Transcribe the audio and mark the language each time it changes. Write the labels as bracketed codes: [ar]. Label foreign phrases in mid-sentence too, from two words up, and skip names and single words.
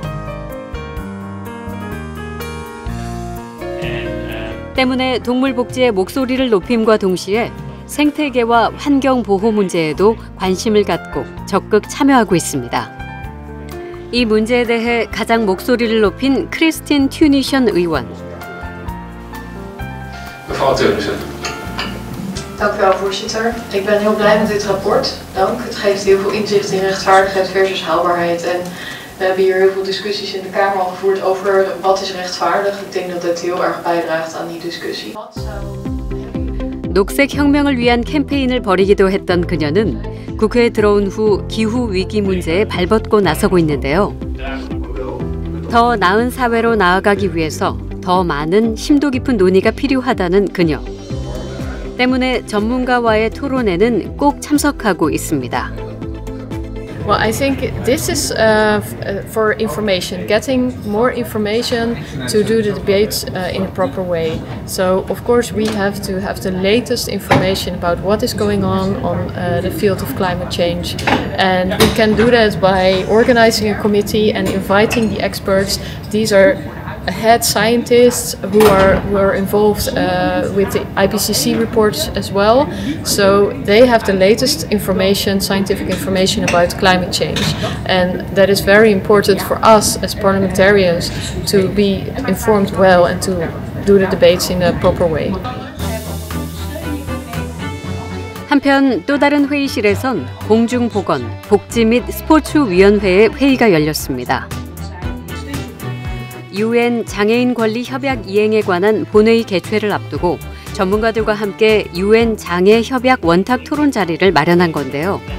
[ko] 때문에 동물 복지의 목소리를 높임과 동시에 생태계와 환경 보호 문제에도 관심을 갖고 적극 참여하고 있습니다. 이 문제에 대해 가장 목소리를 높인 크리스틴 튜니션 의원. [nl] Mevrouw Teunissen. Dank u wel, voorzitter. Ik ben heel blij met dit rapport. Dank. Het geeft heel veel inzicht in rechtvaardigheid versus haalbaarheid. En we hebben hier heel veel discussies in de Kamer al gevoerd over wat is rechtvaardig. Ik denk dat dit heel erg bijdraagt aan die discussie. [ko] 녹색 혁명을 위한 캠페인을 벌이기도 했던 그녀는 국회에 들어온 후 기후 위기 문제에 발벗고 나서고 있는데요. 더 나은 사회로 나아가기 위해서 더 많은 심도 깊은 논의가 필요하다는 그녀. 때문에 전문가와의 토론회는 꼭 참석하고 있습니다. [en] Well, I think this is for information, getting more information to do the debates in a proper way. So, of course, we have to have the latest information about what is going on the field of climate change. And we can do that by organizing a committee and inviting the experts. These are head scientists who are involved with the IPCC reports as well. So they have the latest information, scientific information about climate change. And that is very important for us as parliamentarians to be informed well and to do the debates in a proper way. [ko] 한편 또 다른 회의실에선 공중보건, 복지 및 스포츠위원회의 회의가 열렸습니다. UN 장애인 권리 협약 이행에 관한 본회의 개최를 앞두고 전문가들과 함께 UN 장애 협약 원탁 토론 자리를 마련한 건데요.